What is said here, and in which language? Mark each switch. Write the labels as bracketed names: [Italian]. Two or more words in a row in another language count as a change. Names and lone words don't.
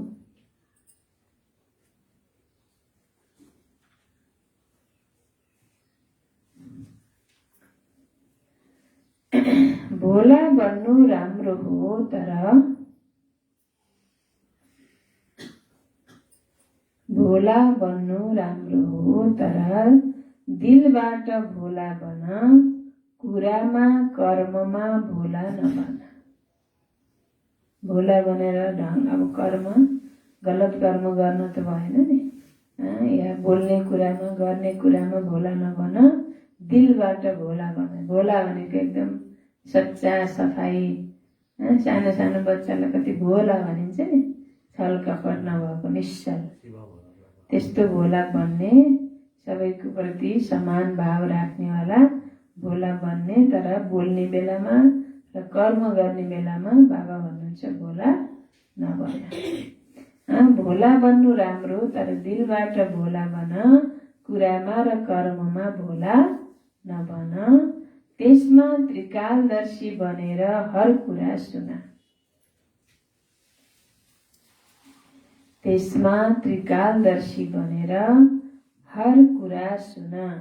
[Nepali] भोला बन्नु राम्रो हो तर भोला बन्नु राम्रो हो तर दिलबाट भोला बन, कुरामा कर्ममा भोला नबन। भोला बनेर अब कर्म गलत कर्म गर्न त भएन नि, या बोल्ने कुरामा गर्ने कुरामा भोला नबन, दिलबाट भोला बन। भोला भनेको एकदम सच्चा सफाई, सानो सानो बच्चालाई कति भोला भनिन्छ नि, छल कपट नभएको निश्चल, त्यस्तो भोला बन्ने, सबैको प्रति समान भाव राख्नेवाला भोला बन्ने। तर बोल्ने बेलामा र कर्म गर्ने बेलामा बाबा भन्नुहुन्छ भोला नबन। भोला बन्नु राम्रो तर दिलबाट भोला बन, कुरामा र कर्ममा भोला नबन। त्यसमा त्रिकालदर्शी बनेर हर कुरा सुन। त्यसमा त्रिकालदर्शी बनेर हर कुरा सुन।